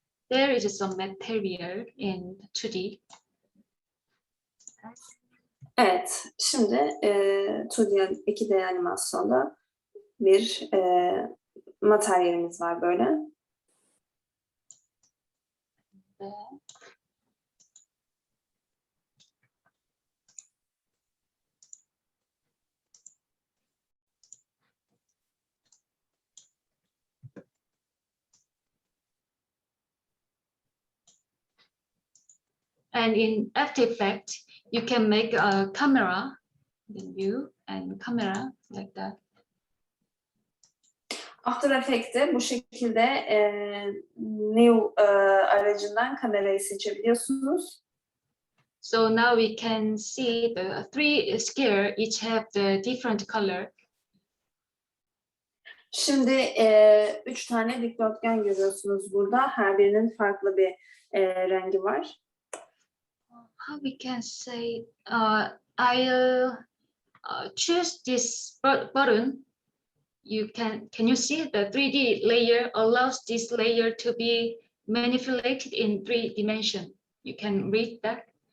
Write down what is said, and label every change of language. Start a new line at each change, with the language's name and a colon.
English: There is some material in 2D.
Turkish: Evet, şimdi 2D animasyonda bir materyalimiz var böyle.
English: And in After Effects, you can make a camera, then view and camera like that.
Turkish: After Effects'te bu şekilde New aracından kamerayı seçebiliyorsunuz.
English: So now we can see the 3 square, each have the different color.
Turkish: Şimdi 3 tane dikdörtgen görüyorsunuz burada. Her birinin farklı bir rengi var.
English: How we can say, I'll choose this button. Can you see the 3D layer allows this layer to be manipulated in 3 dimension? You can read that.